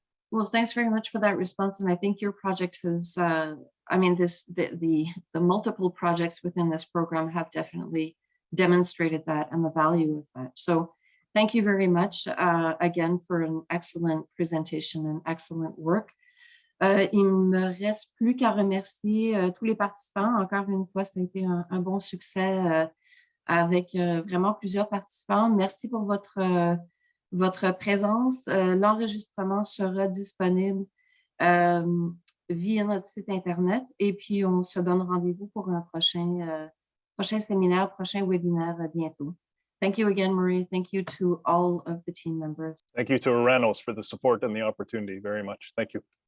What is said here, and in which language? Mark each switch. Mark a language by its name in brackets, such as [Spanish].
[English] Well, thanks very much for that response. And I think your project has, I mean, the multiple projects within this program have definitely demonstrated that and the value of that. So thank you very much again for an excellent presentation and excellent work. [French] Il me reste plus qu'à remercier tous les participants. Encore une fois, ça a été un bon succès avec vraiment plusieurs participants. Merci pour votre présence. L'enregistrement sera disponible via notre site Internet et puis on se donne rendez-vous pour un prochain séminaire, prochain webinaire bientôt. [English] Thank you again, Marie. Thank you to all of the team members. Thank you to Oranos for the support and the opportunity very much. Thank you.